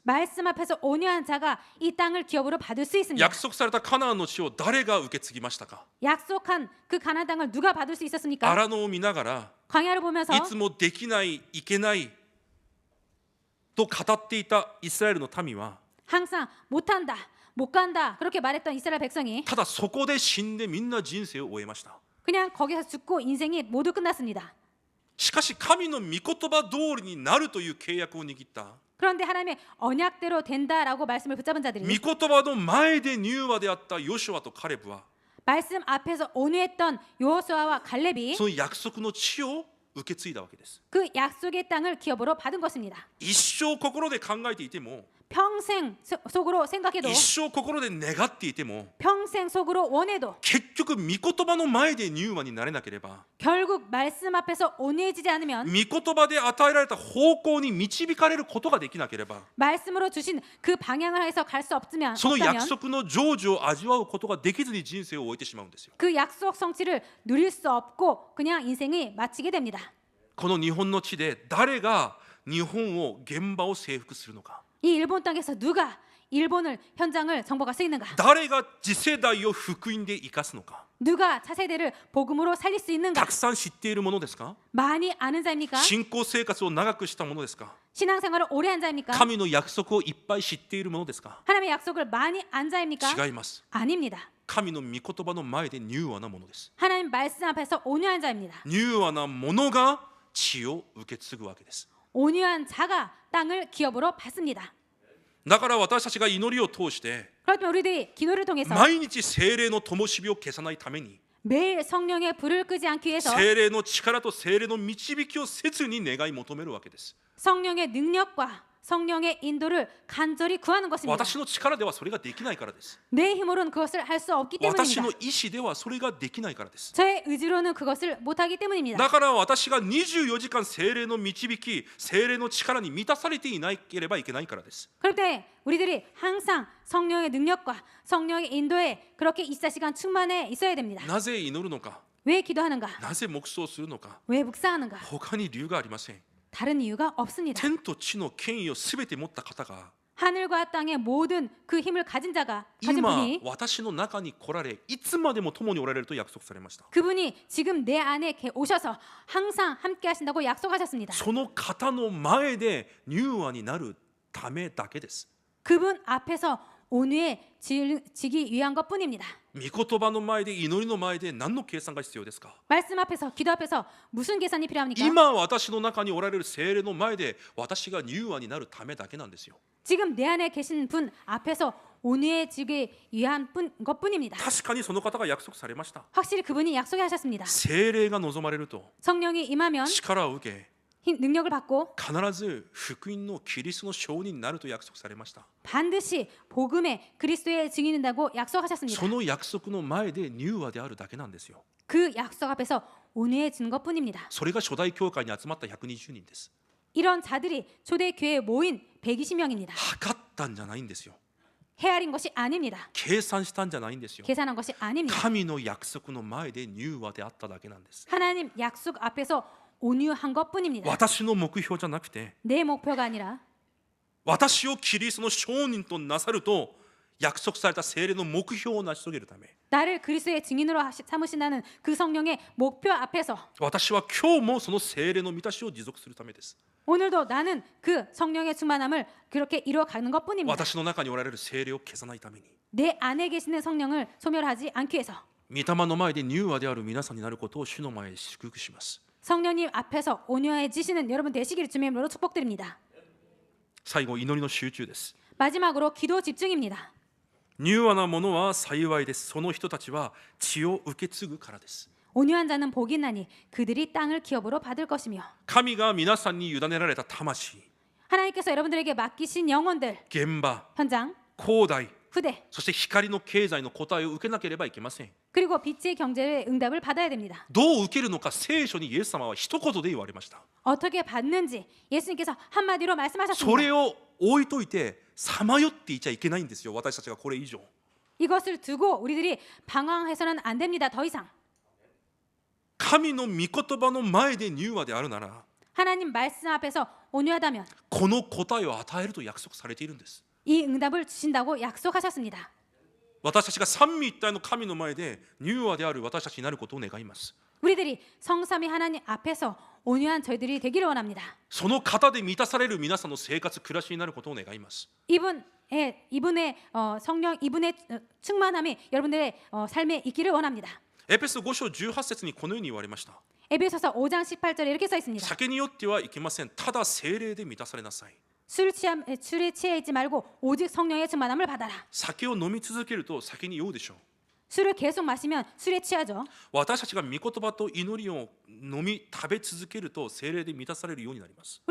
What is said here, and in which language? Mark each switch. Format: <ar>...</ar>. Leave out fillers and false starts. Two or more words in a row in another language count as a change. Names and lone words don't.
<ko>말씀 앞에서 온유한 자가 이 땅을 기업으로 받을 수 있습니다.</ko> <ja>約束されたカナンの地を誰が受け継ぎましたか。</ja> <ko>약속한 그 가나안 땅을 누가 받을 수 있었습니까?</ko> <ja>荒野を見ながら</ja> <ko>광야를 보면서</ko> <ja>いつもできないいけないと語っていたイスラエルの民は</ja> <ko>항상 못한다, 못 간다 그렇게 말했던 이스라엘 백성이</ko> <ja>ただそこで死んでみんな人生を終えました。</ja> <ko>그냥 거기서 죽고 인생이 모두 끝났습니다.</ko> <ja>しかし神の御言葉通りになるという契約を握った</ja> <ko>그런데 하나님의 언약대로 된다라고 말씀을 붙잡은 자들이</ko> <ja>御言葉の前で柔和であったヨシュアとカレブは</ja> <ko>말씀 앞에서 온유했던 여호수아와 갈렙이</ko> <ja>その約束の地を受け継いだわけです。</ja> <ko>그 약속의 땅을 기업으로 받은 것입니다.</ko> <ja>一生心で考えていても</ja> <ko>평생 속으로 생각해도</ko> <ja>一生心で願っていても</ja> <ko>평생 속으로 원해도</ko> <ja>結局御言葉の前で柔和になれなければ</ja> <ko>결국 말씀 앞에서 온유해지지 않으면</ko> <ja>御言葉で与えられた方向に導かれることができなければ</ja> <ko>말씀으로 주신 그 방향을 해서 갈 수 없으면</ko> <ja>その約束の成就を味わうことができずに人生を終えてしまうんですよ。</ja> <ko>그 약속 성취를 누릴 수 없고 그냥 인생이 마치게 됩니다.</ko> <ja>この日本の地で誰が日本を現場を征服するのか。</ja> <ko>이 일본 땅에서 누가 일본을 현장을 정복할 수 있는가?</ko> <ja>誰が次世代を福音で生かすのか。</ja> <ko>누가 차세대를 복음으로 살릴 수 있는가?</ko> <ja>たくさん知っているものですか。</ja> <ko>많이 아는 자입니까?</ko> <ja>信仰生活を長くしたものですか。</ja> <ko>신앙생활을 오래 한 자입니까?</ko> <ja>神の約束をいっぱい知っているものですか。</ja> <ko>하나님의 약속을 많이 안 자입니까?</ko> <ja>違います。</ja> <ko>아닙니다.</ko> <ja>神の御言葉の前で柔和なものです。</ja> <ko>하나님 말씀 앞에서 온유한 자입니다.</ko> <ja>柔和なものが地を受け継ぐわけです。</ja> <ko>온유한 자가 땅을 기업으로 받습니다.</ko> <ja>だから私たちが祈りを通して</ja> <ko>그렇지만 우리들이 기도를 통해서</ko> <ja>毎日聖霊の灯火を消さないために</ja> <ko>매일 성령의 불을 끄지 않기 위해서</ko> <ja>聖霊の力と聖霊の導きを切に願い求めるわけです。</ja> <ko>성령의 능력과 성령의 인도를 간절히 구하는 것입니다.</ko> <ja>私の力ではそれができないからです。</ja> <ko>내 힘으로는 그것을 할 수 없기</ko> <ja>私</ja> <ko>때문입니다.</ko> <ja>の意志ではそれができないからです。</ja> <ko>저의 의지로는 그것을 못하기 때문입니다.</ko> <ja>だから私が24時間聖霊の導き、聖霊の力に満たされていなければいけないからです。</ja> <ko>그럴 때 우리들이 항상 성령의 능력과 성령의 인도에 그렇게 24시간 충만해 있어야 됩니다.</ko> <ja>なぜ祈るのか、</ja> <ko>왜 기도하는가?</ko> <ja>なぜ黙想するのか、</ja> <ko>왜 묵상하는가?</ko> <ja>他に理由がありません。</ja> <ko>다른 이유가 없습니다.</ko> <ja>天と地の権威をすべて持った方が</ja> <ko>하늘과 땅의 모든 그 힘을 가진</ko> <ja>今</ja> <ko>분이</ko> <ja>私の中に来られいつまでも共におられると約束されました。</ja> <ko>그분이 지금 내 안에 오셔서 항상 함께 하신다고 약속하셨습니다.</ko> <ja>その方の前で柔和になるためだけです。</ja> <ko>그분 앞에서 온유에 지기 위한 것뿐입니다.</ko> <ja>御言葉の前で祈りの前で何の計算が必要ですか？</ja> <ko>말씀 앞에서 기도 앞에서 무슨 계산이 필요합니까?</ko> <ja>今私の中におられる聖霊の前で私が柔和になるためだけなんですよ。</ja> <ko>지금 내 안에 계신 분 앞에서 온유해지기 위한 것뿐입니다.</ko> <ja>確かにその方が約束されました。</ja> <ko>확실히 그분이 약속하셨습니다.</ko> <ja>聖霊が望まれると</ja> <ko>성령이 임하면</ko> <ja>力を受け</ja> <ko>능력을 받고</ko> <ja>必ず福音のキリストの証人になると約束されました。</ja> <ko>반드시 복음의 그리스도의 증인된다고</ko> <ja>そ</ja> <ko>약속하셨습니다.</ko> <ja>の約束の前で柔和であるだけなんですよ。</ja> <ko>그 약속 앞에서 온유해지는 것뿐입니다.</ko> <ja>それが初代教会に集まった120人です。</ja> <ko>이런 자들이 초대 교회에 모인 120명입니다.</ko> <ja>測ったんじゃないんですよ。</ja> <ko>헤아린 것이 아닙니다.</ko> <ja>計算したんじゃないんですよ。</ja> <ko>계산한 것이 아닙니다.</ko> <ja>神の約束の前で柔和であっただけなんです。</ja> <ko>하나님 약속 앞에서 온유한 것뿐입니다.</ko> <ja>私の目標じゃなくて</ja> <ko>내 목표가 아니라</ko> <ja>私をキリストの証人となさると約束された聖霊の目標を成し遂げるため</ja> <ko>나를 그리스도의 증인으로 삼으신다는 그 성령의 목표 앞에서</ko> <ja>私は今日もその聖霊の満たしを持続するためです。</ja> <ko>오늘도 나는 그 성령의 충만함을 그렇게 이루어가는 것뿐입니다.</ko> <ja>私の中におられる聖霊を消さないために</ja> <ko>내 안에 계시는 성령을 소멸하지 않기 위해서</ko> <ja>御霊の前で柔和である皆さんになることを主の前で祝福します。</ja> <ko>성령님 앞에서 온유해지시는 여러분 되시기를 주님의 이름으로 축복드립니다.</ko> <ja>最後祈りの集中です。</ja> <ko>마지막으로 기도 집중입니다.</ko> <ja>柔和なものは幸いです。その人たちは血を受け継ぐからです。</ja> <ko>온유한 자는 복이 나니 그들이 땅을 기업으로 받을 것이며</ko> <ja>神が皆さんに委ねられた魂、</ja> <ko>하나님께서 여러분들에게 맡기신 영혼들,</ko> <ja>現場、</ja> <ko>현장,</ko> <ja>広大、</ja> <ko>후대</ko> <ja>そして光の経済の答えを受けなければいけません。</ja> <ko>그리고 빛의 경제의 응답을 받아야 됩니다.</ko> <ja>どう受けるのか聖書にイエス様は一言で言われました。</ja> <ko>어떻게 받는지 예수님께서 한마디로</ko> <ja>そ</ja> <ko>말씀하셨습니다.</ko> <ja>れを置いといてさまよっていちゃいけないんですよ。私たちがこれ以上</ja> <ko>이것을 두고 우리들이 방황해서는 안 됩니다. 더 이상</ko> <ja>神の御言葉の前で柔和であるなら</ja> <ko>하나님 말씀 앞에서 온유하다면</ko> <ja>この答えを与えると約束されているんです。</ja> <ko>이 응답을 주신다고 약속하셨습니다.</ko> <ja>私たちが三位一体の神の前で柔和である私たちになることを願います。</ja> <ko>우리들이 성삼위 하나님 앞에서 온유한 저희들이 되기를 원합니다.</ko> <ja>その方で満たされる皆さんの生活暮らしになることを願います。</ja> <ko>이분의 성령 이분의 충만함이 여러분들의 삶에 있기를 원합니다.</ko> <ja>エペソ5章18節にこのように言われました。</ja> <ko>에베소서 5장 18절에 이렇게 써 있습니다.</ko> <ja>酒によってはいけません。ただ聖霊で満たされなさい。</ja> <ko>술에 취해 있지 말고 오직 성령의 충만함을 받아라.</ko> <ja>酒を飲み続けると酒に酔うでしょう。</ja> <ko>술을 계속 마시면 술에 취하죠.</ko> <ja>私たちが御言葉と祈りを飲み食べ続けると聖霊で満たされるようになります。</ja>